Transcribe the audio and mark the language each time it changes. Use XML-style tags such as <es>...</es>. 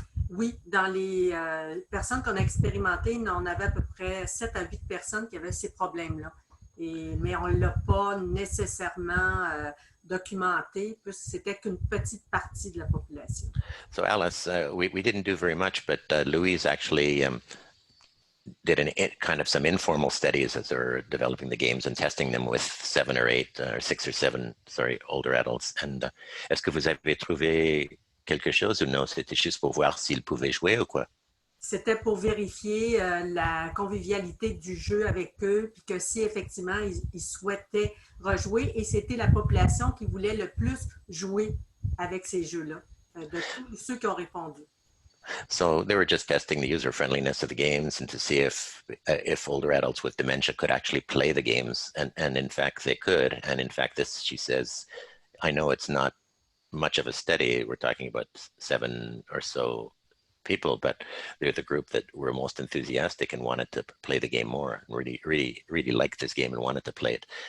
<fr>Oui, dans les personnes qu'on a expérimentées, on avait à peu près 7 à 8 personnes qui avaient ces problèmes-là. Mais on ne l'a pas nécessairement documenté, puisque c'était qu'une petite partie de la population.</fr> <en>So Alice, we didn't do very much, but Louise actually did kind of some informal studies as they're developing the games and testing them with 7 or 8 or 6 or 7, older adults.</en> <fr>And est-ce que vous avez trouvé quelque chose ou non? C'était juste pour voir s'ils pouvaient jouer ou quoi? C'était pour vérifier la convivialité du jeu avec eux, puis que si effectivement ils souhaitaient rejouer, et c'était la population qui voulait le plus jouer avec ces jeux-là, de tous ceux qui ont répondu.</fr> <en>So they were just testing the user-friendliness of the games and to see if older adults with dementia could actually play the games, and in fact they could. And in fact, this, she says, I know it's not much of a study. We're talking about 7 or so people, but they're the group that were most enthusiastic and wanted to play the game more, and really liked this game and wanted to play it.</en>